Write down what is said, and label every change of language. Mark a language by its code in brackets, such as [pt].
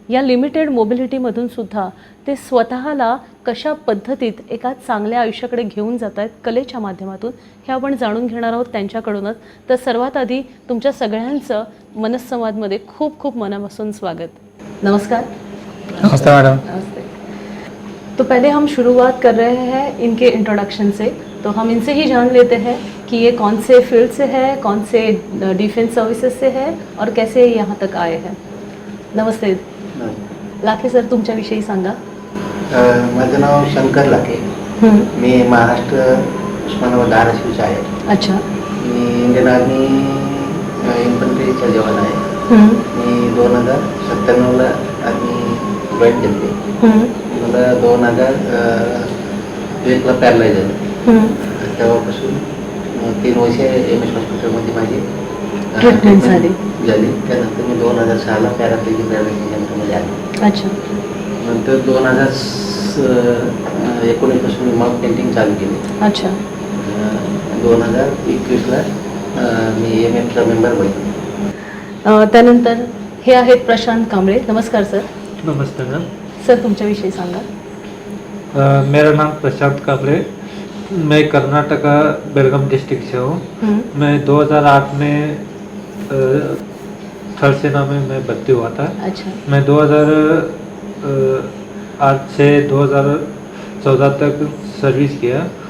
[mr] या लिमिटेड मोबिलिटीमधून सुद्धा ते स्वतःला कशा पद्धतीत एका चांगल्या आयुष्याकडे घेऊन जात आहेत कलेच्या माध्यमातून, हे आपण जाणून घेणार आहोत त्यांच्याकडूनच। तर सर्वात आधी तुमच्या सगळ्यांचं मनस्संवादमध्ये खूप खूप मनापासून स्वागत। नमस्कार। [hi] नमस्ते मैडम। नमस्ते। तो पहले हम शुरुआत कर रहे हैं इनके इंट्रोडक्शन से, तो हम इनसे ही जान लेते हैं कि ये कौन से फील्ड से है, कौन से डिफेंस सर्विसेज से है और कैसे यहाँ तक आए हैं। [mr] नमस्ते लाखे सर, तुमच्याविषयी सांगा। माझं नाव शंकर लाखे। मी महाराष्ट्र उस्मानाबाद धाराशिवचा आहे। [hi] अच्छा। [mr] मी इंडियन आर्मी इन्फंट्रीचा जवान आहे। मी 2097ला आर्मी जॉईन केली। मला 2001ला पॅरलाइज झालं। तेव्हापासून 3 वर्ष MS हॉस्पिटलमध्ये माझी ट्रीटमेंट झाली। त्यानंतर मी 2006ला पॅराप्लेजिक रिहॅबिलिटेशनमध्ये आलो। [hi] अच्छा। [mr] नंतर 2019 पासून मग पेंटिंग चालू केली। [hi] अच्छा। [mr] 2021ला मी MFचा मेंबर बनलो। त्यानंतर हे आहेत प्रशांत कांबळे। नमस्कार सर। [hi] नमस्ते मैम। [mr] सर तुमच्याविषयी सांगा. [hi] मेरा नाम प्रशांत काबरे, मैं कर्नाटका बेलगाम डिस्ट्रिक्ट से हूँ. मैं 2008 में थल सेना में मैं भर्ती हुआ था. अच्छा. मैं 2008 से 2014 तक सर्विस किया.